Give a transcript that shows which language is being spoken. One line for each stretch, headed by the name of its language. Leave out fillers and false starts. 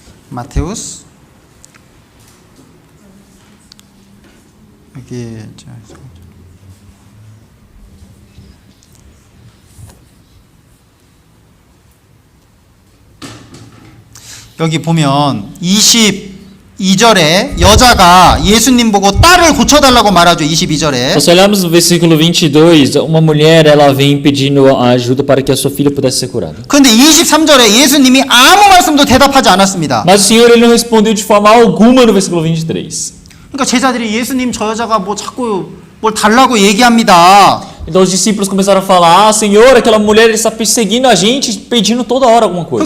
Korean: Mateus 여기 여기 보면 22절에 여자가 예수님 보고 딸을 고쳐달라고 말하죠. 22절에.
Portuguese: se olharmos no versículo 22, uma mulher ela vem pedindo ajuda para que a sua filha pudesse ser curada.
Korean: 그런데 23절에 예수님이 아무 말씀도 대답하지 않았습니다.
Portuguese: Mas o Senhor ele não respondeu de forma alguma no versículo 23.
Korean: 그러니까 제자들이 예수님 저 여자가 뭐 자꾸 뭘 달라고 얘기합니다.
Portuguese: Então os discípulos começaram a falar: "Ah, Senhor, aquela mulher está perseguindo a gente, pedindo toda hora alguma coisa."